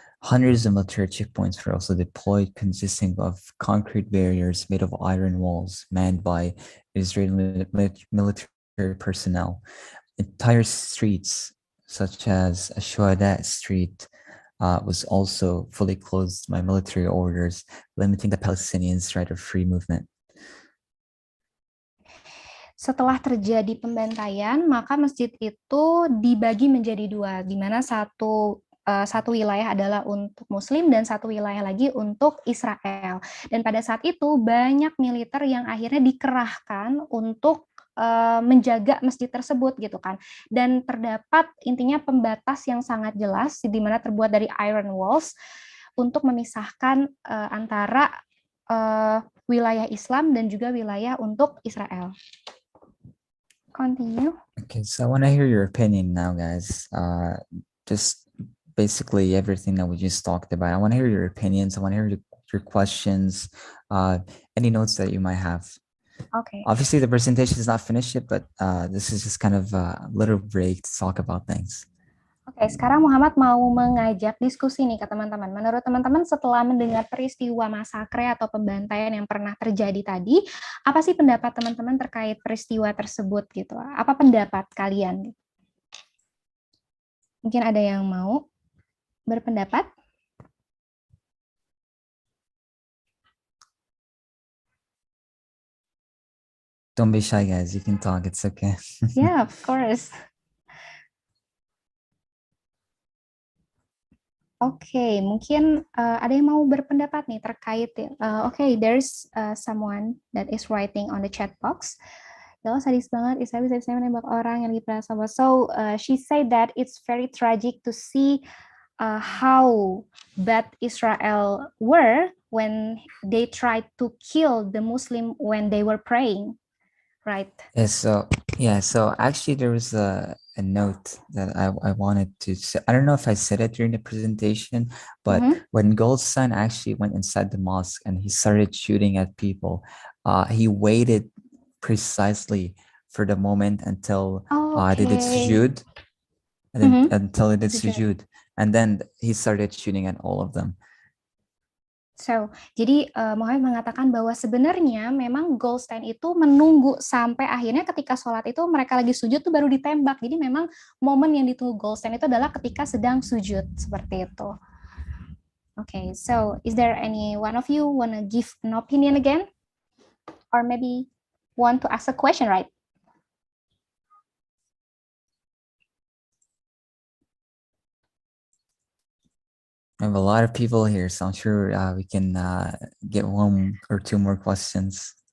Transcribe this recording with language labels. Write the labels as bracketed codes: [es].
[en] Hundreds of military checkpoints were also deployed, consisting of concrete barriers made of iron walls manned by Israeli military personnel. Entire streets, such as Shuhada Street, was also fully closed by military orders, limiting the Palestinians' right of free movement. [id] Setelah terjadi pembantaian, maka masjid itu dibagi menjadi dua, di mana satu wilayah adalah untuk Muslim dan satu wilayah lagi untuk Israel. Dan pada saat itu banyak militer yang akhirnya dikerahkan untuk menjaga masjid tersebut gitu kan. Dan terdapat intinya pembatas yang sangat jelas di mana terbuat dari iron walls untuk memisahkan antara wilayah Islam dan juga wilayah untuk Israel. [en] Continue. Okay, so I want to hear your opinion now, guys. Just basically everything that we just talked about. I want to hear your opinions. I want to hear your questions, any notes that you might have. Okay. Obviously, the presentation is not finished yet, but this is just kind of a little break to talk about things. [id] Oke, sekarang Muhammad mau mengajak diskusi nih ke teman-teman. Menurut teman-teman setelah mendengar peristiwa masakre atau pembantaian yang pernah terjadi tadi, apa sih pendapat teman-teman terkait peristiwa tersebut gitu? Apa pendapat kalian? Mungkin ada yang mau berpendapat? [en] Don't be shy, guys. You can talk. It's okay. Yeah, of course. [id] Oke, mungkin ada yang mau berpendapat nih terkait [en] okay, there's someone that is writing on the chat box. [id] Ya Allah, sadis banget, Israel bisa menembak orang yang lagi perasa. [en] So she said that it's very tragic to see how bad Israel were when they tried to kill the Muslim when they were praying, right? Yeah, so actually there was a note that I wanted to say. I don't know if I said it during the presentation, but when Goldstein actually went inside the mosque and he started shooting at people, he waited precisely for the moment until they did sujood, and then until they did sujood, and then he started shooting at all of them. [id] So, jadi Muhammad mengatakan bahwa sebenarnya memang goal stand itu menunggu sampai akhirnya ketika sholat itu mereka lagi sujud tuh baru ditembak. Jadi memang momen yang ditunggu goal stand itu adalah ketika sedang sujud, seperti itu. [en] Okay, so is there any one of you want to give an opinion again? Or maybe want to ask a question, right? I have a lot of people here, so I'm sure we can get one or two more questions.